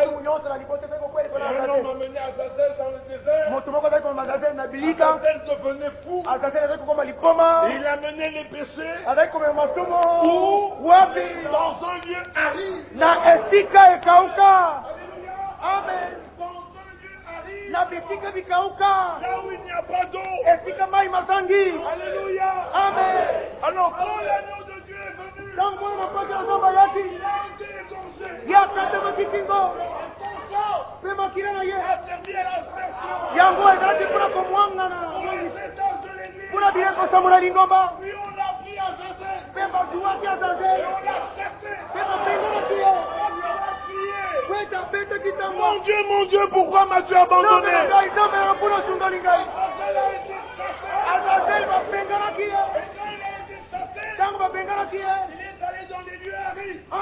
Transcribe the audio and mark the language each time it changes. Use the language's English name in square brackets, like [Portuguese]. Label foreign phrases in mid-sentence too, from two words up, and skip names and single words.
[French] Et un homme amenait Azazel dans le désert. Azazel devenait fou. Il amenait les péchés dans un lieu aride. [Lingala] Na esika ekauka. Amen. [French] Dans un lieu aride. [Lingala] Na bisika vikauka. [French] Là où il n'y a pas d'eau. [Lingala] Esika mai mazangi. [French] Alléluia. Amen. Alors quand l'agneau de Dieu est venu, il a été égorgé. Et son sang a servi à l'aspersion. [Lingala] Yango ezalaki mpona komwangana [French] Pour les 7 âges de l'église. [Lingala] mpona bileko osambola lingomba [French] Puis on a pris Azazel. Et on l'a chassé. Mon Dieu, pourquoi m'as-tu abandonné? Il est allé dans les lieux arides.